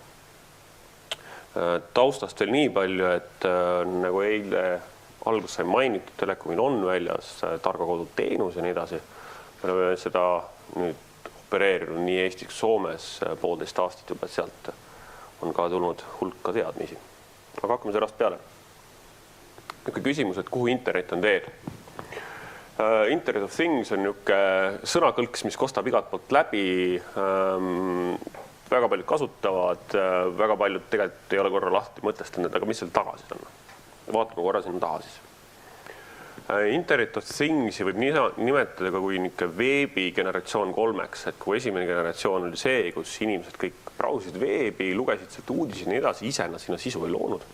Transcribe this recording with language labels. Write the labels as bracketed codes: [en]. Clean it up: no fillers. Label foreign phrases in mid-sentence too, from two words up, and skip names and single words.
[et] Taustast veel nii palju, et nagu eile alguses sai mainitud, telekomil on väljas targa kodu teenus ja nii edasi. Me oleme seda nüüd opereerinud nii Eestis kui Soomes 1,5 aastat juba, et sealt on ka tulnud hulka teadmisi. Aga hakkame sellest peale. Niisugune küsimus, et kuhu internet on teel? [en] Internet of Things [et] on niisugune sõnakõlks, mis kostab igalt poolt läbi. Väga paljud kasutavad, väga paljud tegelikult ei ole korra lahti mõtestanud, aga mis seal taga siis on? Vaatame korra sinna taha siis. [en] Internet of Thingsi [et] võib nimetada ka kui veebi generatsioon 3, et kui esimene generatsioon oli see, kus inimesed kõik brausid veebi, lugesid sealt uudisi ja nii edasi, ise nad sinna sisu ei loonud.